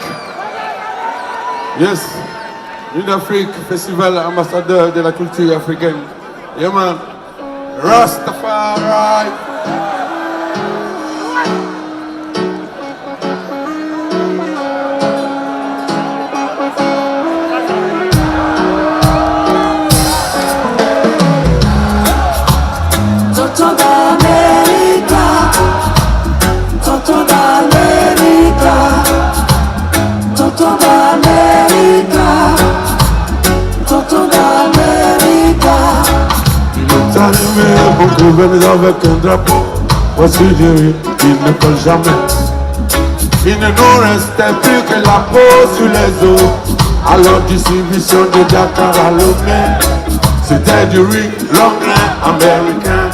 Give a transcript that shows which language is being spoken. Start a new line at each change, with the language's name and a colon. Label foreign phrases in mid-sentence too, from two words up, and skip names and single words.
English: Yes.
French: Nuit d'Afrique, festival ambassadeur de la culture africaine.
English: Yeah man. Rastafari.
French: Toto d'América, Toto d'América, Toto d'América, Toto d'América. Il est arrivé beaucoup venus avec un drapeau. Voici Dieu, il ne colle jamais. Il ne nous restait plus que la peau sur les os. Alors distribution de Dakar à Lomé. C'était du riz, long grain américain.